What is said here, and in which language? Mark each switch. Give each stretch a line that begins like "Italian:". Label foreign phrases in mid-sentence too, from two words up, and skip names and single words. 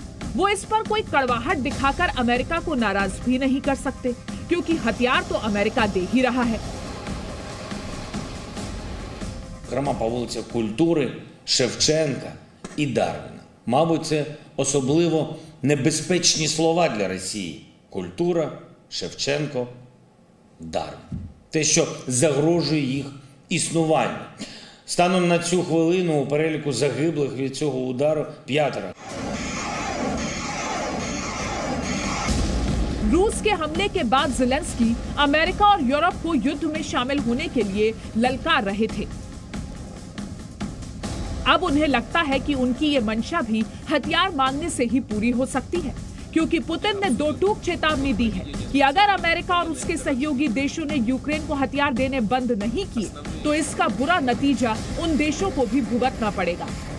Hindi: वो इस पर कोई कड़वाहट दिखाकर अमेरिका को नाराज भी नहीं कर सकते, क्योंकि हथियार तो अमेरिका दे ही रहा है।
Ukrainian: Зокрема, по вулицях Культури, Шевченка і Дарвіна. Мабуть, це особливо небезпечні слова для Росії. Культура, Шевченко, Дарвін. Те, що загрожує їх існуванню. Станом на цю хвилину у переліку загиблих від цього удару 5.
Hindi: रूस के हमले के बाद ज़ेलेंस्की अमेरिका और यूरोप को युद्ध में शामिल होने के लिए ललकार रहे थे। अब उन्हें लगता है कि उनकी ये मंशा भी हथियार मांगने से ही पूरी हो सकती है, क्योंकि पुतिन ने दो टूक चेतावनी दी है कि अगर अमेरिका और उसके सहयोगी देशों ने यूक्रेन को हथियार देने बंद नहीं किए तो इसका बुरा नतीजा उन देशों को भी भुगतना पड़ेगा।